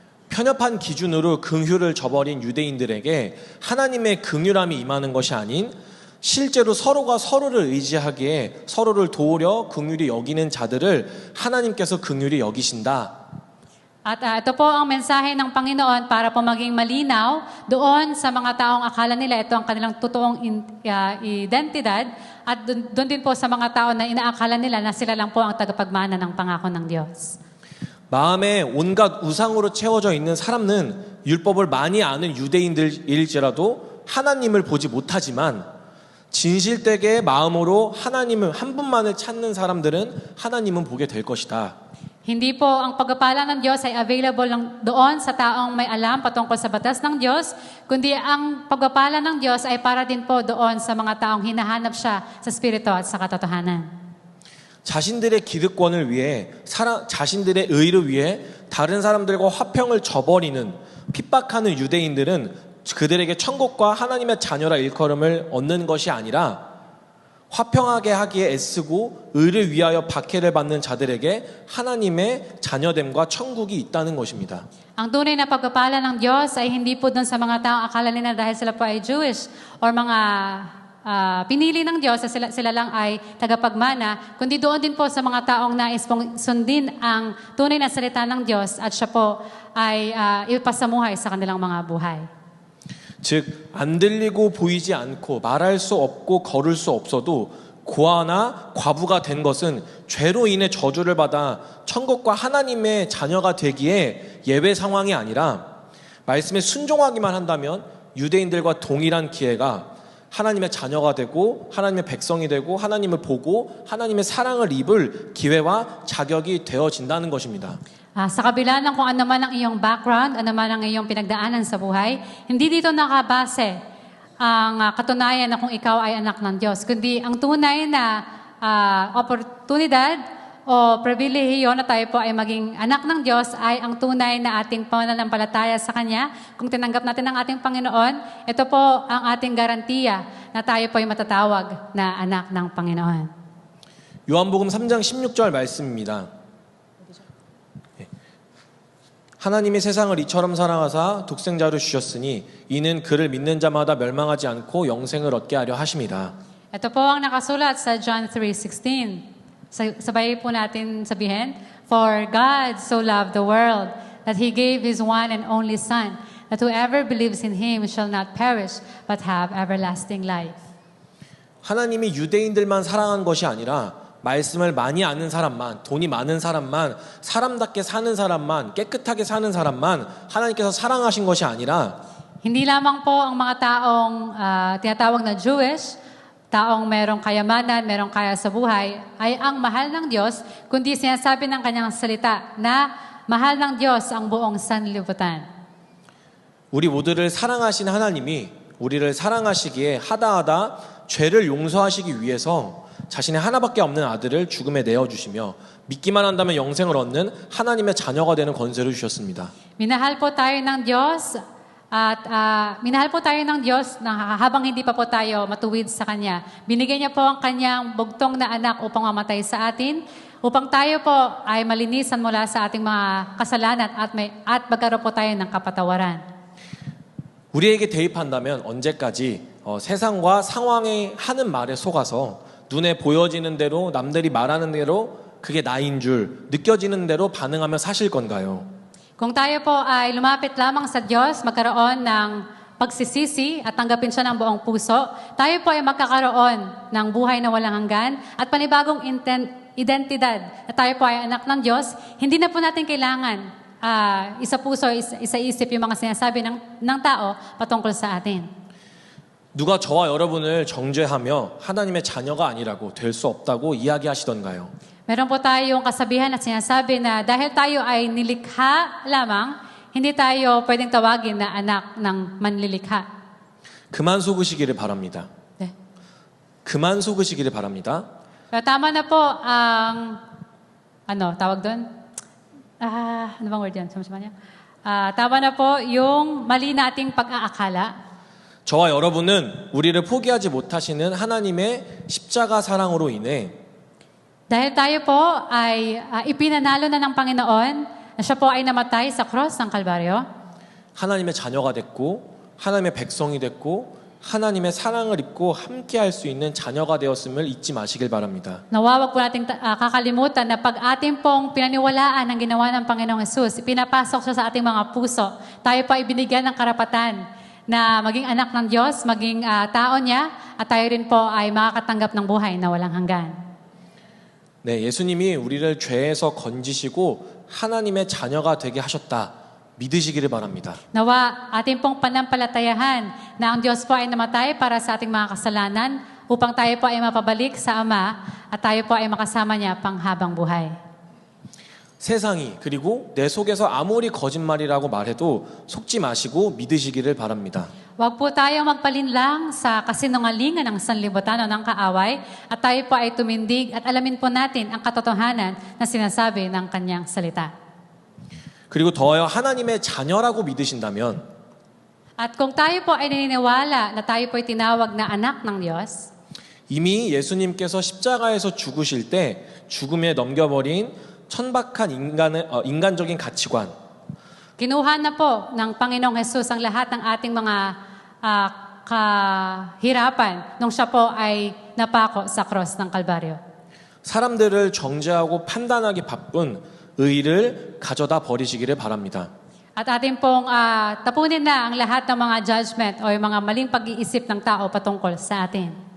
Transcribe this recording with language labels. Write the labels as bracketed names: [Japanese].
[Korean] 편협한 기준으로 긍휼을 저버린 유대인들에게 하나님의 긍휼함이 임하는 것이 아닌 실제로 서로가 서로를 의지하기에 서로를 도우려 긍휼히 여기는 자들을 하나님께서 긍휼히 여기신다. [Filipino] At ito po ang mensahe ng Panginoon para po maging malinaw doon sa mga taong akala nila ito ang kanilang totoong identidad at doon din po sa mga tao na inaakala nila na sila lang po ang tagapagmana ng pangako ng Diyos. [Korean] 마음에 온갖 우상으로 채워져 있는 사람은 율법을 많이 아는 유대인들일지라도 하나님을 보지 못하지만 진실되게 마음으로 하나님을 한 분만을 찾는 사람들은 하나님은 보게 될 것이다. [Filipino] Hindi po ang pagpapala ng Diyos ay available lang doon sa taong may alam patungkol sa batas ng Diyos, kundi ang pagpapala ng Diyos ay para din po doon sa mga taong hinahanap siya sa Espiritu at sa katotohanan. [Korean] 자신들의 기득권을 위해 자신들의 의를 위해 다른 사람들과 화평을 저버리는 핍박하는 유대인들은 그들에게 천국과 하나님의 자녀라 일컬음을 얻는 것이 아니라 화평하게 하기에 애쓰고 의를 위하여 박해를 받는 자들에게 하나님의 자녀됨과 천국이 있다는 것입니다. [Filipino] Ang tunay na pagpapala ng Diyos ay hindi po doon sa mga taong akala nila dahil sila po ay Jewish or mga pinili ng Diyos na sila lang ay tagapagmana, kundi doon din po sa mga taong nais pong sundin ang tunay na salita ng Diyos at siya po ay ipasamuhay sa kanilang mga buhay. [Korean] 즉, 안 들리고 보이지 않고 말할 수 없고 걸을 수 없어도 고아나 과부가 된 것은 죄로 인해 저주를 받아 천국과 하나님의 자녀가 되기에 예외 상황이 아니라 말씀에 순종하기만 한다면 유대인들과 동일한 기회가 하나님의 자녀가 되고 하나님의 백성이 되고 하나님을 보고 하나님의 사랑을 입을 기회와 자격이 되어진다는 것입니다. [Filipino] Sa kabila ng kung ano man ang iyong background, ano man ang iyong pinagdaanan sa buhay, hindi dito nakabase ang katunayan na kung ikaw ay anak ng Diyos, kundi ang tunay na oportunidad o pribilehiyo na tayo po ay maging anak ng Diyos ay ang tunay na ating pananampalataya sa Kanya. Kung tinanggap natin ang ating Panginoon, ito po ang ating garantiya na tayo po ay matatawag na anak ng Panginoon. [Korean] 요한복음 3장 16절 말씀입니다. 하나님이 세상을 이처럼 사랑하사 독생자를 주셨으니 이는 그를 믿는 자마다 멸망하지 않고 영생을 얻게 하려 하심이다. [Filipino] Ito po ang nakasulat sa John 3:16. Sabay po natin sabihin, [English] For God so loved the world that He gave His one and only Son, that whoever believes in Him shall not perish but have everlasting life. [Korean] 하나님이 유대인들만 사랑한 것이 아니라 말씀을 많이 아는 사람만, 돈이 많은 사람만, 사람답게 사는 사람만, 깨끗하게 사는 사람만 하나님께서 사랑하신 것이 아니라 [Filipino] Hindi lamang po ang mga taong tinatawag na Jewish, taong merong kayamanan, merong kaya sa buhay, ay ang mahal ng Diyos, kundi sinasabi ng kanyang salita na mahal ng Diyos ang buong sanlibutan. [Korean] 우리 모두를 사랑하신 하나님이 우리를 사랑하시기에 하다하다 죄를 용서하시기 위해서 자신의 하나밖에 없는 아들을 죽음에 내어주시며 믿기만 한다면 영생을 얻는 하나님의 자녀가 되는 권세를 주셨습니다. [Filipino] Minahal po tayo ng Diyos at minahal po tayo ng Diyos na habang hindi pa po tayo matuwid sa Kanya. Binigyan niya po ang Kanyang bugtong na anak upang mamatay sa atin, upang tayo po ay malinisan mula sa ating mga kasalanan at magkaroon po tayo ng kapatawaran. [Korean] 우리에게 대입한다면 언제까지 세상과 상황에 하는 말에 속아서 눈에 보여지는 대로 남들이 말하는 대로 그게 나인 줄 느껴지는 대로 반응하며 사실 건가요? [Filipino] Kung tayo po ay lumapit lamang sa Diyos, magkaroon ng pagsisisi at tanggapin siya ng buong puso, tayo po ay magkakaroon ng buhay na walang hanggan at panibagong identidad na tayo po ay anak ng Diyos, hindi na po natin kailangan isa puso, isa isip yung mga sinasabi ng tao patungkol sa atin. [Korean] 누가 저와 여러분을 정죄하며 하나님의 자녀가 아니라고 될 수 없다고 이야기하시던가요? [Filipino] Meron po tayong kasabihan at sinasabi na dahil tayo ay nilikha lamang, hindi tayo pwedeng tawagin na anak ng manlilikha. [Korean] 그만 속으시기를 바랍니다. 네. 그만 속으시기를 바랍니다. [Filipino] Pero tama na po ang, tawag doon? Ano bang word yan? Tama na po yung mali nating pag-aakala. [Korean] 저와 여러분은 우리를 포기하지 못하시는 하나님의 십자가 사랑으로 인해 [Filipino] Dahil tayo po ay ipinanalo na ng Panginoon na siya po ay namatay sa cross ng Kalbaryo. [Korean] 하나님의 자녀가 됐고 하나님의 백성이 됐고 하나님의 사랑을 입고 함께 할 수 있는 자녀가 되었음을 잊지 마시길 바랍니다. [Filipino] Nawawag po nating kakalimutan na pag ating pong pinaniwalaan ang ginawa ng Panginoong Jesus, pinapasok siya sa ating mga puso, tayo pa ibinigyan ng karapatan na maging anak ng Diyos, maging tao niya, at tayo rin po ay makakatanggap ng buhay na walang hanggan. [Korean] 네, 예수님이 우리를 죄에서 건지시고 하나님의 자녀가 되게 하셨다. 믿으시기를 바랍니다. [Filipino] Nawa ating pong panampalatayahan na ang Diyos po ay namatay para sa ating mga kasalanan upang tayo po ay mapabalik sa Ama at tayo po ay makasama niya panghabang buhay. [Korean] 세상이 그리고 내 속에서 아무리 거짓말이라고 말해도 속지 마시고 믿으시기를 바랍니다. [Filipino] Huwag po tayong magpalinlang sa kasinungalingan ng sanlibutan o ng kaaway at tayo po ay tumindig at alamin po natin ang katotohanan na sinasabi ng kanyang salita. [Korean] 그리고 더하여 하나님의 자녀라고 믿으신다면 [Filipino] At kung tayo po ay naniniwala na tayo po ay tinawag na anak ng Diyos, [Korean] 이미 예수님께서 십자가에서 죽으실 때 죽음에 넘겨버린 천박한 인간적인 가치관 [Filipino] kinuha na po ng Panginoong Jesus ang lahat ng ating mga kahirapan nung siya po ay napako sa cross ng Kalbaryo. [Korean] 사람들을 정죄하고 판단하기 바쁜 의를 가져다 버리시기를 바랍니다. [Filipino] At ating pong tapunin na ang lahat ng mga judgment o yung mga maling pag-iisip ng tao patungkol sa atin.